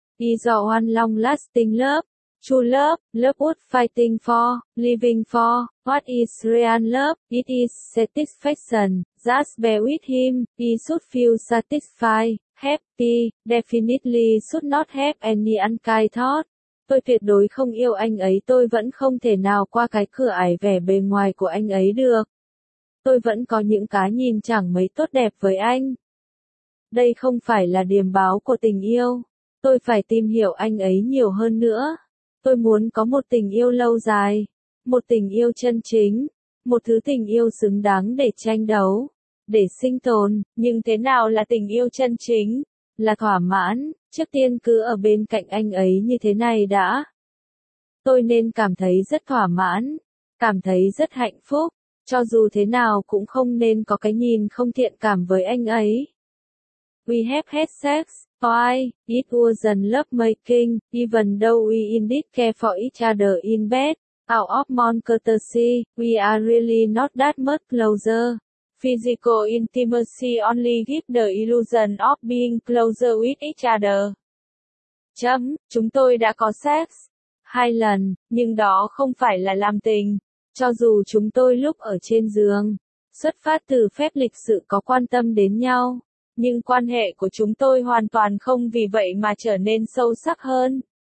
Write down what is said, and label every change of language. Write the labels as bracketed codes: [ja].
[en] He's a one long lasting love, true love, love worth fighting for, living for, what is real love, it is satisfaction, just be with him, he should feel satisfied, happy, definitely should not have any unkind thought. [vi] Tôi tuyệt đối không yêu anh ấy, tôi vẫn không thể nào qua cái cửa ải vẻ bề ngoài của anh ấy được. Tôi vẫn có những cái nhìn chẳng mấy tốt đẹp với anh. Đây không phải là điềm báo của tình yêu. Tôi phải tìm hiểu anh ấy nhiều hơn nữa. Tôi muốn có một tình yêu lâu dài. Một tình yêu chân chính. Một thứ tình yêu xứng đáng để tranh đấu. Để sinh tồn. Nhưng thế nào là tình yêu chân chính? Là thỏa mãn. Trước tiên cứ ở bên cạnh anh ấy như thế này đã. Tôi nên cảm thấy rất thỏa mãn. Cảm thấy rất hạnh phúc. Cho dù thế nào cũng không nên có cái nhìn không thiện cảm với anh ấy. [en] We have had sex. Why, it wasn't lovemaking, even though we indeed care for each other in bed, out of mon courtesy, we are really not that much closer. Physical intimacy only gives the illusion of being closer with each other. [vi] Chấm, chúng tôi đã có sex, hai lần, nhưng đó không phải là làm tình, cho dù chúng tôi lúc ở trên giường, xuất phát từ phép lịch sự có quan tâm đến nhau. Nhưng quan hệ của chúng tôi hoàn toàn không vì vậy mà trở nên sâu sắc hơn.